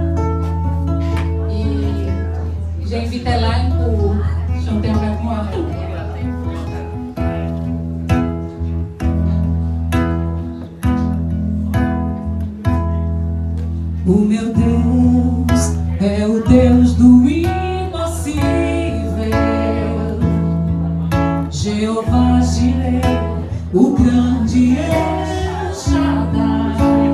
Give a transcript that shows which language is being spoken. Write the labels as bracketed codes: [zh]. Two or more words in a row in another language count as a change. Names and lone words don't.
[fr] Et j'ai invité Elaine pour chanter avec moi. [pt] O meu Deus é o Deus do impossível, Jeová Jireh, o grande El Shaddai.